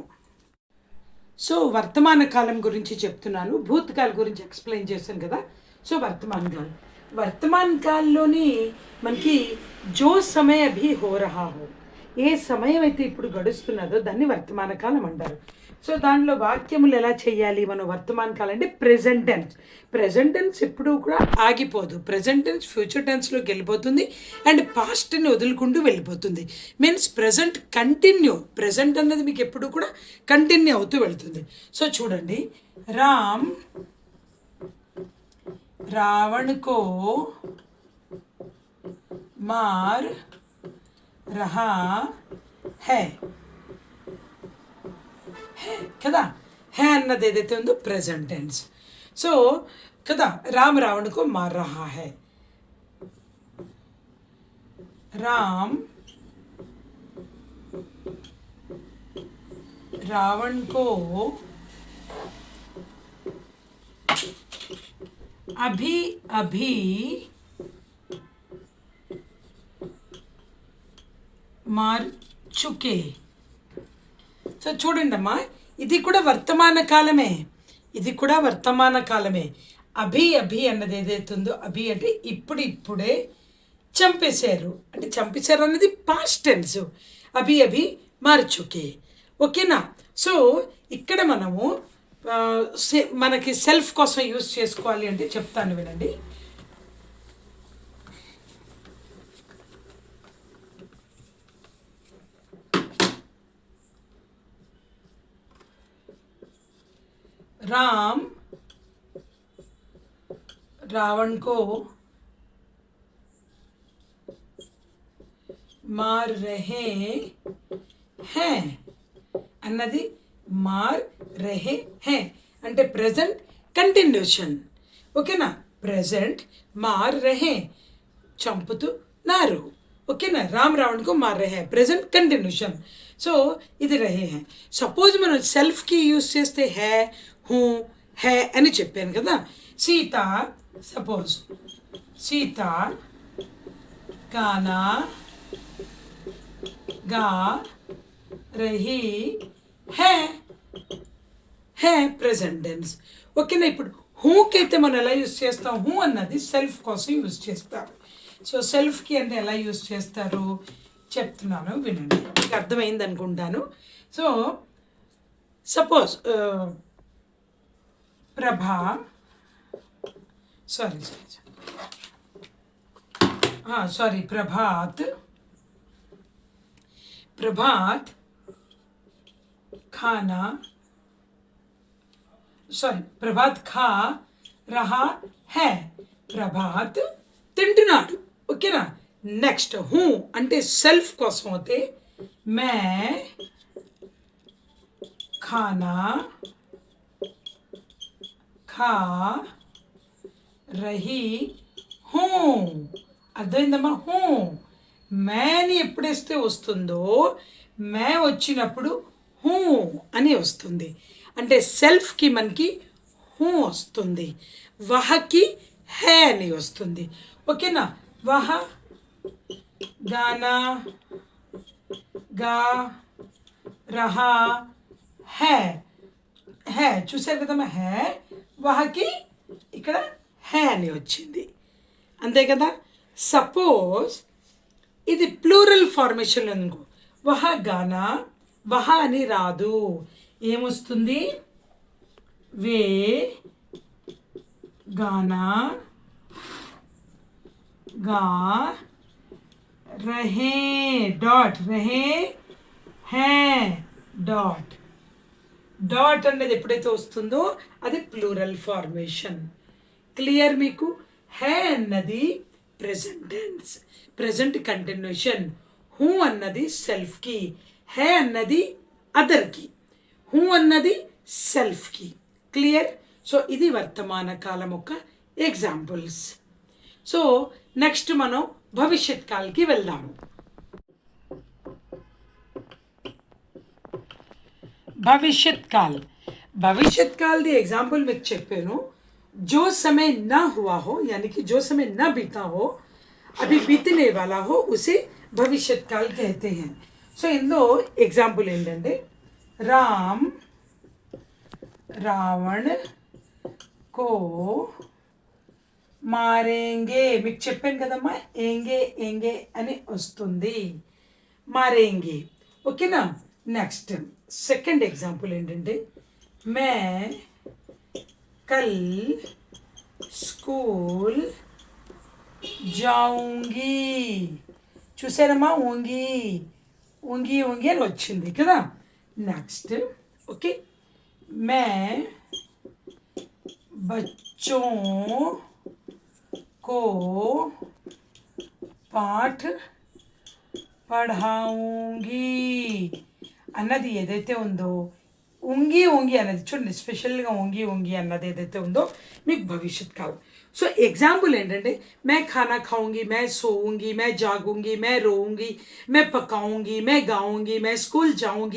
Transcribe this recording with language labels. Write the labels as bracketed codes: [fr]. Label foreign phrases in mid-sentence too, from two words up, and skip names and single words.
[te] సో వర్తమాన కాలం గురించి చెప్తున్నాను, భూతకాల గురించి ఎక్స్ప్లెయిన్ చేశాను కదా. సో వర్తమాన కాలంలోని మనకి [hi] जो समय अभी हो रहा हो, [te] ఏ సమయం అయితే ఇప్పుడు గడుస్తున్నదో దాన్ని వర్తమాన కాలం అంటారు. సో దానిలో వాక్యములు ఎలా చేయాలి మనం? వర్తమాన కాలం అంటే [en] present tense. present tense [te] ఎప్పుడూ కూడా ఆగిపోదు. [en] present tense future [te] టెన్స్లోకి వెళ్ళిపోతుంది అండ్ పాస్ట్ని వదులుకుంటూ వెళ్ళిపోతుంది. [en] means present continue. [te] ప్రెజెంట్ అన్నది మీకు ఎప్పుడు కూడా కంటిన్యూ అవుతూ వెళ్తుంది. సో చూడండి, [hi] राम रावण को मार रहा है కదా. [te] హే అన్నది ఏదైతే ఉందో [en] present tense. [te] సో కదా, [hi] రామ్ రావణ్ को मार रहा है. राम रावण को अभी अभी मार चुके. [te] సో చూడండి అమ్మా, ఇది కూడా వర్తమాన కాలమే, ఇది కూడా వర్తమాన కాలమే. [hi] अभी अभी [te] అన్నది ఏదైతే ఉందో, అభి అంటే ఇప్పుడే చంపేశారు, అంటే చంపేశారు అన్నది [en] past tense. [hi] अभी अभी मार चुके. ఓకేనా? [te] సో ఇక్కడ మనము మనకి సెల్ఫ్ కోసం యూజ్ చేసుకోవాలి అంటే చెప్తాను వినండి. [hi] राम रावण को मार रहे हैं అన్నది मार रहे है అంటే [en] present continuation. [te] ఓకేనా? ప్రెజెంట్ [hi] मार रहे [te] చంపుతున్నారు. ఓకేనా? [hi] राम रावण को मार रहे [en] present continuation. [te] సో ఇది [hi] रहे है. [te] సపోజ్ మనం సెల్ఫ్కి యూజ్ చేస్తే [hi] है हूँ है [te] అని చెప్పాను కదా. సీత, సపోజ్ సీత [hi] गाना गा रही है है [en] present tense. [te] ఓకేనా? ఇప్పుడు హూకి అయితే మనం ఎలా యూస్ చేస్తాం? హూ అన్నది సెల్ఫ్ కోసం యూస్ చేస్తారు. సో సెల్ఫ్కి అంటే ఎలా యూస్ చేస్తారు చెప్తున్నాను, వినండి, మీకు అర్థమైంది అనుకుంటాను. [en] so suppose [hi] ప్రభా సారీ ప్రభాత్ खाना प्रभात खा रहा है. [te] ప్రభాత్ తింటున్నాడు. ఓకేనా? [hi] నెక్స్ట్ హూ [te] అంటే సెల్ఫ్ కోసం అయితే [hi] मैं खाना खा रही हूँ. [te] అర్థమైందమ్మా? హూ మేని ఎప్పుడేస్తే వస్తుందో, మే వచ్చినప్పుడు హూ అని వస్తుంది. అంటే సెల్ఫ్కి మనకి హూ వస్తుంది, వహకి హే అని వస్తుంది. ఓకేనా? [hi] वह गाना गा रहा है. [te] హే చూసారు కదమ్మా? హే వహకి ఇక్కడ హే అని వచ్చింది, అంతే కదా? సపోజ్ ఇది [en] plural formation [te] అనుకో, [hi] वह गाना, [te] వహ అని రాదు, ఏమొస్తుంది? [hi] वे गाना गा रहे డాట్ रहे है డాట్. [te] డాట్ అనేది ఎప్పుడైతే వస్తుందో అది [en] plural formation. [te] క్లియర్ మీకు? హే అన్నది [en] present tense, present continuation. [te] హూ అన్నది సెల్ఫ్కి, హే అన్నది అదర్కి, హూ అన్నది సెల్ఫ్కి. క్లియర్? సో ఇది వర్తమాన కాలం యొక్క ఎగ్జాంపుల్స్. సో నెక్స్ట్ మనం భవిష్యత్ కాల్కి వెళ్దాము. [hi] भविष्यत काल दी एग्जाम्पल में చెప్పాను. जो समय ना हुआ हो यानी कि जो समय ना बीता हो, अभी बीतने वाला हो, उसे भविष्यत काल कहते हैं. [te] సో ఇందులో ఎగ్జాంపుల్ ఏంటంటే [hi] राम रावण को मारेंगे. [te] మీకు చెప్పాను కదమ్మా, [hi] एंगे एंगे [te] అని వస్తుంది, మారేంగే. ఓకేనా? [en] next second example [te] ఏంటంటే [hi] मैं कल स्कूल जाऊँगी. [te] చూసారమ్మా? [hi] ऊँगी ऊँगी ऊँगी [te] అని వచ్చింది కదా. [en] next okay, [hi] मैं बच्चों को पाठ पढ़ाऊँगी [te] అన్నది ఏదైతే ఉందో, [hi] उंगी उंगी [te] అన్నది చూడండి, స్పెషల్గా [hi] उंगी उंगी [te] అన్నది ఏదైతే ఉందో మీకు భవిష్యత్ కాలం. సో ఎగ్జాంపుల్ ఏంటంటే [hi] मैं खाना खाऊँगी, मैं सोऊँगी, मैं जागूँगी, मैं रोऊँगी, मैं पकाऊँगी, मैं गाऊँगी, मैं स्कूल जाऊँगी.